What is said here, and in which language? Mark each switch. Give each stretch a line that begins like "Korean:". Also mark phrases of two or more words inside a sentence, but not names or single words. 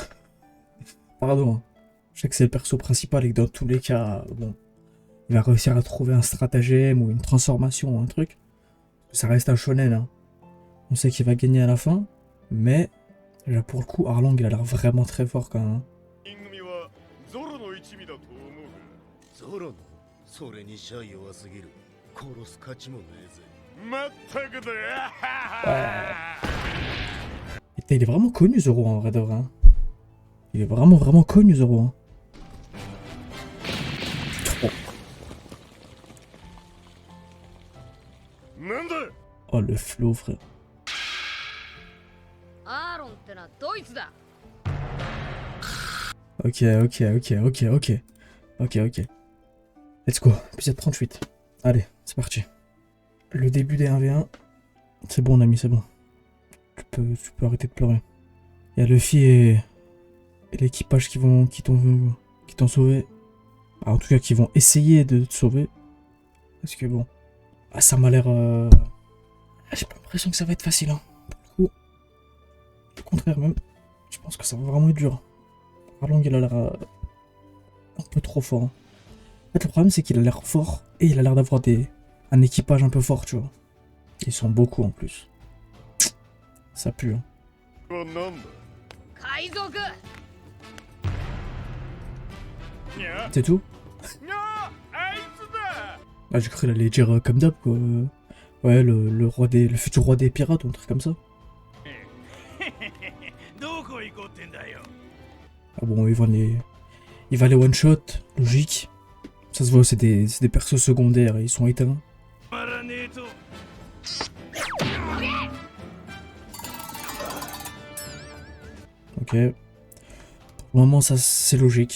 French: Pardon. Hein. Je sais que c'est le perso principal et que dans tous les cas, bon, il va réussir à trouver un stratagème ou une transformation ou un truc. Ça reste un shonen, hein. On sait qu'il va gagner à la fin, mais là, pour le coup, Arlong, il a l'air vraiment très fort quand même.
Japanese: ゾロのそれにシャイ弱すぎる。殺す価値もねえぜ。まったくだ。
French: Et il est vraiment connu, Zoro, en vrai de vrai. Hein. Il est vraiment connu, Zoro. Hein. Oh.
Japanese: なんだ
French: Oh, le flow, frère.
Japanese: アーロンってのはドイツだ。
English: Ok. Let's go,
French: épisode 38. Allez, c'est parti. Le début des 1v1. C'est bon, ami, c'est bon. Tu peux arrêter de pleurer. Il y a Luffy et l'équipage qui t'ont sauvé. Ah, en tout cas, qui vont essayer de te sauver. Parce que bon. Ah, ça m'a l'air. J'ai pas l'impression que ça va être facile, hein. Pour le coup. Au contraire, même. Je pense que ça va vraiment être dur. Arlong, il a l'air un peu trop fort. Hein. En fait, le problème, c'est qu'il a l'air fort et il a l'air d'avoir un équipage un peu fort, tu vois. Ils sont beaucoup en plus. Ça pue. Hein.
Japanese: はなんだ海賊。にゃ
French: C'est tout?
Japanese: にゃあいつだ
French: Ah, j'ai cru qu'il allait dire comme d'hab, quoi. Ouais, le futur roi des pirates ou un truc comme ça.
Japanese: どこ行こうってんだよ
French: Ah bon, il va les one-shot, logique. Ça se voit, c'est des persos secondaires et ils sont éteints.
Japanese: 止まらねえと
French: Ok. Pour le moment, ça c'est logique.